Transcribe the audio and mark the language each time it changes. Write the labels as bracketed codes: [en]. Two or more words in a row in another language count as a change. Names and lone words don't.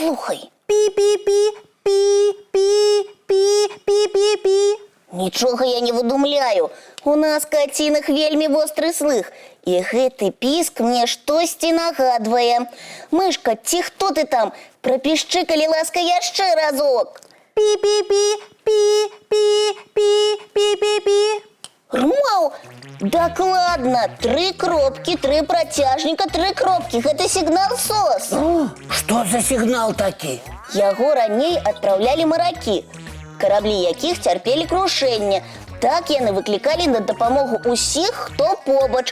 [be] Слухай. Пі-пі-пі, пі-пі-пі-пі-пі-пі. Нічога я не выдумляю. У нас, кацінах, вельмі востры слых. І гэты піск мне штосьці нагадвае. Мышка, ці хто ты там? Прапішчы, калі ласка, яшчэ разок. Пі-пі-пі, пі-пі-пі-пі-пі-пі. Румал, дакладна, 3 кропкі, 3 працяжніка, 3 кропкі. Гэта сігнал СОС. Што за сігнал такі? Яго раней адпраўлялі маракі, караблі якіх цярпелі крушэнне. Так яны выклікалі на дапамогу ўсіх, хто побач.